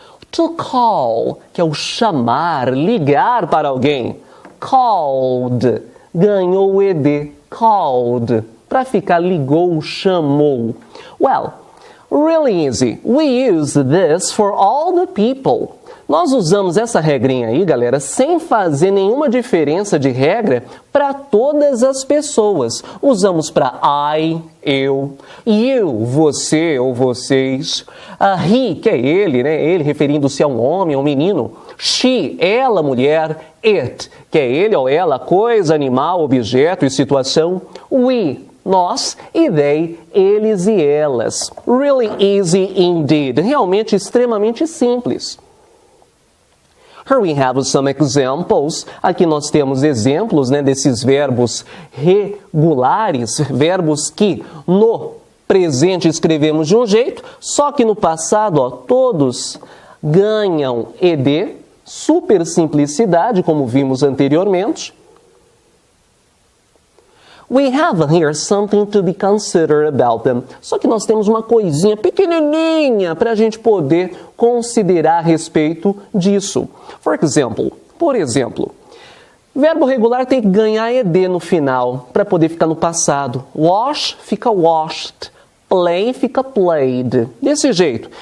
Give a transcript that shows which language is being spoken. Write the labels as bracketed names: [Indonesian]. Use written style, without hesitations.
[Portuguese] To call, que é o chamar, ligar para alguém. Called, ganhou o ed. Called, para ficar ligou, chamou. [English] Well, really easy. We use this for all the people. [Portuguese] Nós usamos essa regrinha aí, galera, sem fazer nenhuma diferença de regra para todas as pessoas. Usamos para I, eu, you, você ou vocês, he, que é ele, né? Ele referindo-se a um homem, a um menino, she, ela, mulher, it, que é ele ou ela, coisa, animal, objeto e situação, we, nós, e they, eles e elas. [English] Really easy indeed. [Portuguese] Realmente extremamente simples. [English] Here we have some examples. [Portuguese] Aqui nós temos exemplos, né, desses verbos regulares, verbos que no presente escrevemos de um jeito, só que no passado, ó, todos ganham ed, super simplicidade, como vimos anteriormente. [English] We have here something to be considered about them. [Portuguese] Só que nós temos uma coisinha pequenininha para a gente poder considerar a respeito disso. Por exemplo, verbo regular tem que ganhar ed no final para poder ficar no passado. Wash fica washed. Play fica played. Desse jeito.